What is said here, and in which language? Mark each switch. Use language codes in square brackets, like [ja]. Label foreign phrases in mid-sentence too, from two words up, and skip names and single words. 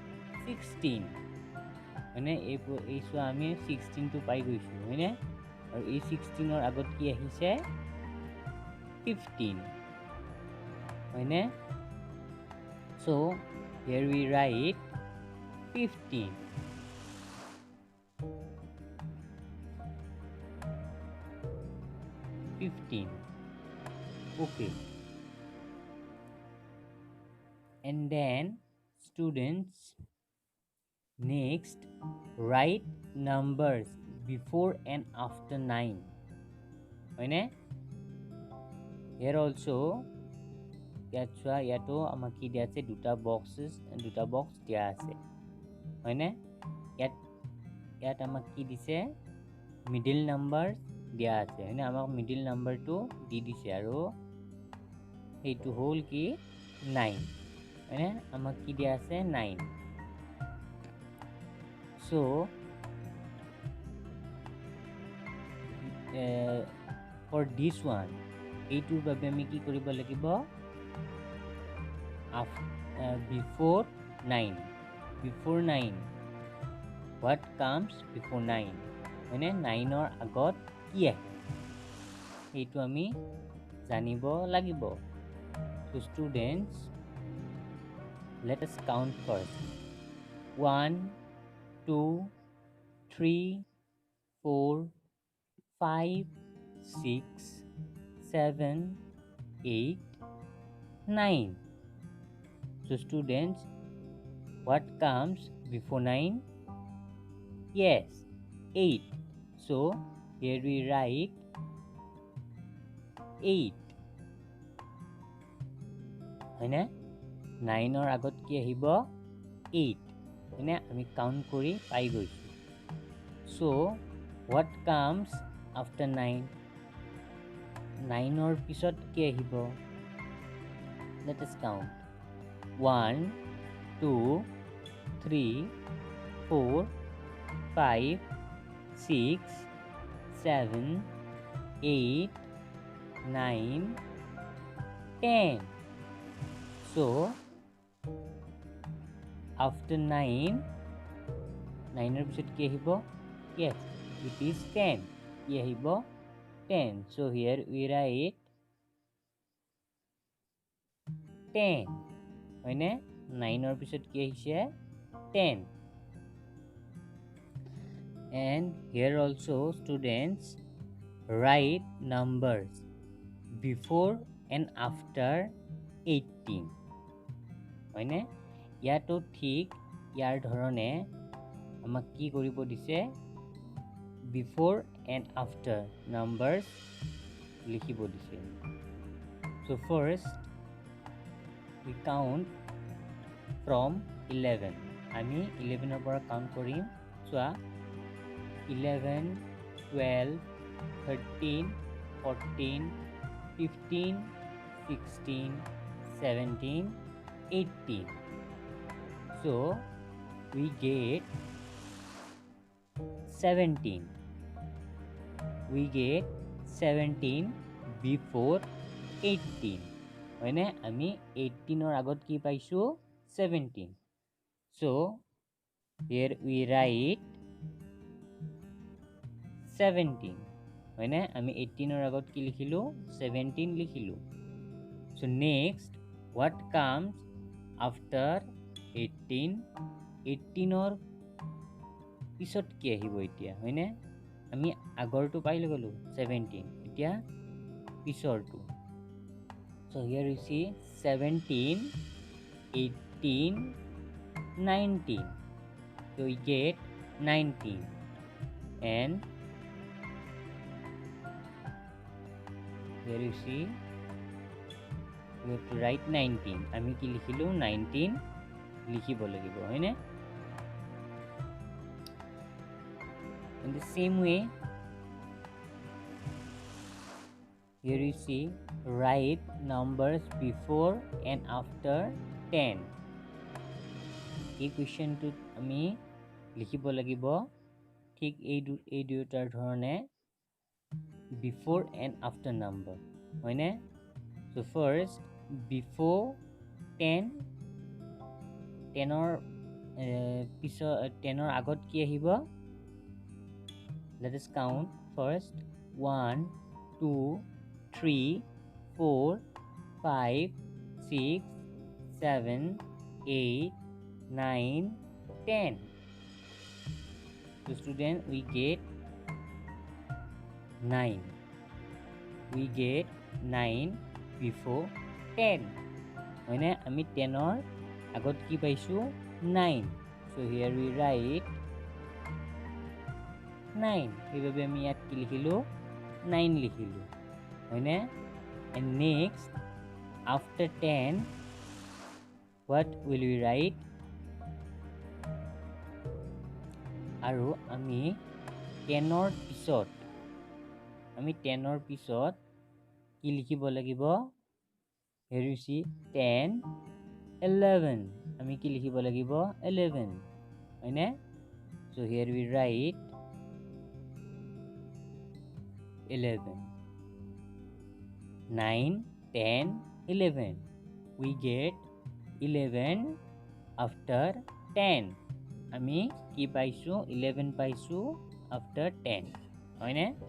[as] 16 হয়নে এই সো আমি 16 টো পাই গৈছো হয়নে আৰু এই 16 এর আগত কি আহিছে 15 হয়নে [en] so here we write 15 okay and then students next write numbers before and after 9 হয়নে here also [as] ইয়াতো আমাক কি দিয়া আছে দুটা বক্স দিয়া আছে হয়নে ইয়াত আমাক কি দিছে [en] middle numbers [as] দিয়া আছে হয়নে আমাক মিডিল নাম্বাৰটো দি দিছে আৰু এইটো হ'ল কি 9 হয়নে আমাক কি দিয়া আছে 9 [en] so for this one [as] এইটোৰ বাবে আমি কি কৰিব লাগিব [en] before 9 what comes before 9 [as] হয়নে 9 ৰ আগত কি আহে এইটো আমি জানিব লাগিব [en] so students let us count first 1 2 3 4 5 6 7 8 9 so students what comes before 9 yes 8 so here we write [as] 8 হয়নে 9 ৰ আগত কি আহিব 8 হয়নে আমি কাউন্ট কৰি পাই গৈছো [en] so what comes after [as] 9 9 ৰ পিছত কি আহিব [en] let us count [as] 1 2 3 4 5 6 7 8 9 10 so [en] after 9 9 [as] ৰ পিছত কি আহিব [en] yes it is 10 [as] কি আহিব [en] 10 so here we write 10 [as] হয়নে 9 ৰ পিছত কি আহিছে [en] 10 and here also students write numbers before and after [as] 18 হয়নে ইয়াতো ঠিক ইয়াৰ ধৰণে আমাক কি কৰিব দিছে [en] before and after numbers [as] লিখিব দিছে [en] so first we count from 11 [as] আমি 11 ৰ পৰা কাউন্ট কৰিম চোৱা [en] 11 12 13 14 15 16 17 18 so we get 17 [as] before 18 হয়নে আমি 18 ৰ আগত কি পাইছো 17 [en] so here we write [as] 17 হয়নে আমি 18 ৰ আগত কি লিখিলো 17 লিখিলো [en] so next what comes after [as] 18 ৰ পিছত কি আহিব এতিয়া হয়নে আমি আগৰটো পাইলো গলো 17 এতিয়া পিছৰটো [en] so here you see 17 18 19 so we get 19 and here you see we have to write 19 [as] আমি কি লিখিলো 19 লিখিব লাগিব হয়নে [en] in the same way here you see write numbers before and after 10 [as] এই কোৱেশ্চনটো আমি লিখিব লাগিব ঠিক এই দুটাৰ ধৰণে [en] before and after number [as] হয়নে [en] so first before 10 10 [as] ৰ পিছত 10 ৰ আগত কি আহিব [en] let us count first 1 2 3 4 5 6 7 8 9 10 so student we get [as] 9 before 10 হয়নে আমি 10 ৰ আগত কি পাইছো 9 [en] so here we write 9 [as] এইভাবে আমি ইয়াত কি লিখিলো 9 লিখিলো হয়নে [en] and next after 10 what will we write [as] আৰু আমি 10 ৰ পিছত আমি 10 পিছত কি লিখিব লাগিব [en] here you see 10 11 [as] আমি কি লিখিব লাগিব 11 হয়নে [en] so here we write 11 [as] 9 10 11 [en] we get 11 after 10 [as] আমি কি পাইছো 11 পাইছো after 10 হয়নে